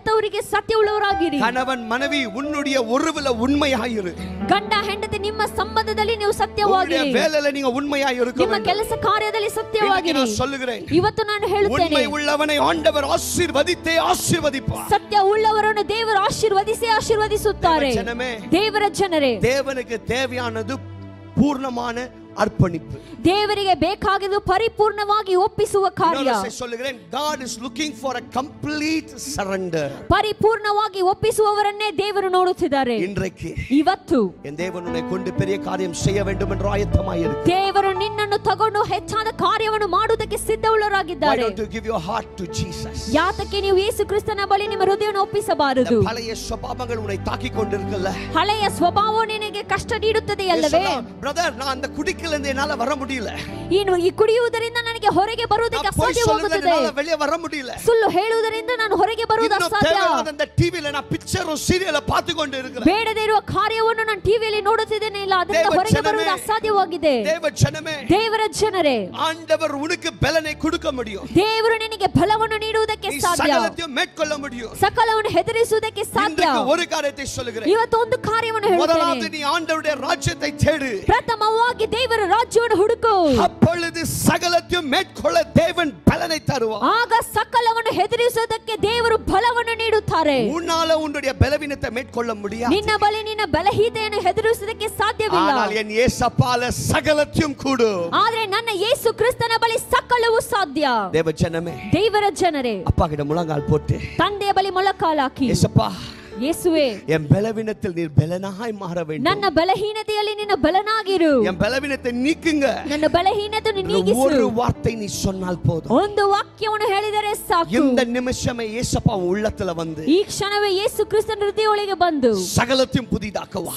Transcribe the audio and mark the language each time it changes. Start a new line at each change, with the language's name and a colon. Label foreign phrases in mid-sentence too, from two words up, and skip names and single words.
Kannada: ದೇವರಿಗೆ ಸತ್ಯವುಳ್ಳವರಾಗಿರಿ.
Tamil: கணவன் மனைவி உன்னுடைய உறவுல உண்மையாயிரு.
Kannada: ಗಂಡ ಹೆಂಡತಿ ನಿಮ್ಮ ಸಂಬಂಧದಲ್ಲಿ ನೀವು ಸತ್ಯವಾಗಿರಿ.
Tamil: உங்களுடைய வேலையில நீங்க உண்மையாய் இருக்க வேண்டும்.
Kannada: ನಿಮ್ಮ ಕೆಲಸ ಕಾರ್ಯದಲ್ಲಿ ಸತ್ಯವಾಗಿರಿ.
Tamil: நான் சொல்லுகிறேன்,
Kannada: ಇವತ್ತು ನಾನು ಹೇಳುತ್ತೇನೆ,
Tamil: உண்மை உள்ளவனை ஆண்டவர் ஆசீர்வதித்தே ஆசீர்வதிப்பார்.
Kannada: ಸತ್ಯ ಉಳ್ಳವರನ್ನು ದೇವರು ಆಶೀರ್ವದಿಸಿ ಆಶೀರ್ವದಿಸುತ್ತಾರೆ. ದೇವರ ಜನರೇ,
Tamil: தேவனுக்கு தேவையானது பூர்ணமான ಅರ್ಪಣಿப்பு.
Kannada: ದೇವರಿಗೆ ಬೇಕಾಗಿದ್ದು ಪರಿಪೂರ್ಣವಾಗಿ ಒಪ್ಪಿಸುವ ಕಾರ್ಯ.
Tamil: சொல்லுகிறேன்,
English: God is looking for a complete surrender.
Kannada: ಪರಿಪೂರ್ಣವಾಗಿ ಒಪ್ಪಿಸುವವರನ್ನೇ ದೇವರು ನೋಡುತ್ತಿದ್ದಾರೆ.
Tamil: இன்றைக்கு
Kannada: ಇವತ್ತು
Tamil: என் தேவன் உன்னை கொண்டு பெரிய காரியம் செய்ய வேண்டும் என்று ஆயத்தமாயிரு.
Kannada: ದೇವರು ನಿನ್ನನ್ನು ತಗೊಂಡು ಹೆಚ್ಚಾದ ಕಾರ್ಯವನ್ನು ಮಾಡುವುದಕ್ಕೆ ಸಿದ್ಧವುಳ್ಳವರಾಗಿದ್ದಾರೆ.
English: Why don't you give your heart to Jesus?
Kannada: ಯಾತಕ್ಕೆ ನೀವು ಯೇಸು ಕ್ರಿಸ್ತನ ಬಳಿ ನಿಮ್ಮ ಹೃದಯವನ್ನು ಒಪ್ಪಿಸಬಾರದು? ಹಳೆಯ ಸ್ವಭಾವಗಳು ಉನ್னை ತಾಕಿ ಕೊಂಡಿರುತ್ತಲ್ಲ, ಹಳೆಯ ಸ್ವಭಾವವು ನಿನಗೆ ಕಷ್ಟ ನೀಡುತ್ತದೆಯಲ್ಲವೇ?
Tamil: ಬ್ರದರ್, ನಾನು அந்த குடிக்கல என்னால வர முடியல.
Kannada: ಇನ್ನು ಈ ಕುಡಿಯುವುದರಿಂದ ನನಗೆ ಹೊರಗೆ ಬರುವುದಕ್ಕೆ ಅಸಾಧ್ಯವಾಗುತ್ತದೆ.
Tamil: வெளியே வர முடியல.
Kannada: ಸುಳ್ಳು ಹೇಳುವುದರಿಂದ ನಾನು ಹೊರಗೆ ಬರುವುದು ಅಸಾಧ್ಯ.
Tamil: அந்த டிவில நான் பிக்சರ್ சீரியல் பார்த்து கொண்டு இருக்கிறேன்.
Kannada: ಬೇಡದೇ ಇರುವ ಕಾರ್ಯವನ್ನು ನಾನು ಟಿವಿಯಲ್ಲಿ ನೋಡುತ್ತಿದ್ದೇನೆ, ಇಲ್ಲ ಅದರಿಂದ ಹೊರಗೆ ಬರುವುದು ಅಸಾಧ್ಯವಾಗಿದೆ. ದೇವರ ಜನರೇ,
Tamil: ஆண்டவர் உனக்கு பலனை கொடுக்க முடியும்.
Kannada: ದೇವರು ನಿನಗೆ ಬಲವನ್ನು ನೀಡುವುದಕ್ಕೆ ಸಾಧ್ಯ.
Tamil: சகலத்தையும் மேற்கொள்ள முடியும்.
Kannada: ಸಕಲವನ್ನು ಹೆದರಿಸುವುದಕ್ಕೆ ಸಾಧ್ಯ.
Tamil: ஒரு காரியத்தை சொல்லுகிறேன்.
Kannada: ಇವತ್ತು ಒಂದು ಕಾರ್ಯವನ್ನು ಹೇಳುತ್ತೇನೆ.
Tamil: முதலாவது நீ ஆண்டவருடைய ராஜ்யத்தை தேடு.
Kannada: ಪ್ರಥಮವಾಗಿ ದೇವರ ರಾಜ್ಯವನ್ನು ಹುಡುಕು.
Tamil: அப்பொழுது சகலத்தையும் மேற்கொள்ள தேவன் பலனை தருவார்.
Kannada: ಆಗ ಸಕಲವನ್ನು ಹೆದರಿಸುವುದಕ್ಕೆ ದೇವರು ಬಲವನ್ನು ನೀಡುತ್ತಾರೆ.
Tamil: உன்னால உன்னுடைய பலவீனத்தை மேற்கொள்ள முடியாது.
Kannada: ನಿನ್ನ ಬಳಿ ನಿನ್ನ ಬಲಹೀನತೆಯನ್ನು ಹೆದರಿಸುವುದಕ್ಕೆ ಸಾಧ್ಯವಿಲ್ಲ.
Tamil: ஆனால் என் இயேசுப்பால சகலத்தையும் கூடும்.
Kannada: ಆದರೆ ನನ್ನ ಯೇಸು ಕ್ರಿಸ್ತನ ಬಳಿ ಸಕಲವೂ ಸಾಧ್ಯ.
Tamil: தேவஜனமே,
Kannada: ದೇವರ ಜನರೇ,
Tamil: அப்பா கிட்ட முழங்கால் போட்டு
Kannada: ತಂದೆಯ ಬಳಿ ಮೊಳಕಾಲಾಕಿ,
Tamil: இயேசுப்பா,
Kannada: ಯೇಸುವೆ,
Tamil: என் பலவீனத்தில் நீர் பலனாய் மாற வேண்டும்.
Kannada: ನನ್ನ ಬಲಹೀನತೆಯಲ್ಲಿ ನಿನ್ನ ಬಲನಾಗಿರು.
Tamil: என் பலவீனத்தை நீக்குங்க.
Kannada: ನನ್ನ ಬಲಹೀನತೆಯನ್ನು ನೀಗಿಸು.
Tamil: ஒரு வார்த்தை நீ சொன்னால் போதும்.
Kannada: ಒಂದು ವಾಕ್ಯವನ್ನು ಹೇಳಿದರೆ ಸಾಕು.
Tamil: இந்த நிமிஷமே இயேசுப்பா உள்ளத்துல வந்து
Kannada: ಈ ಕ್ಷಣವೇ ಯೇಸು ಕ್ರಿಸ್ತನ ಹೃದಯದೊಳಗೆ ಬಂದು
Tamil: சகலத்தையும் புதிதாக்குவார்.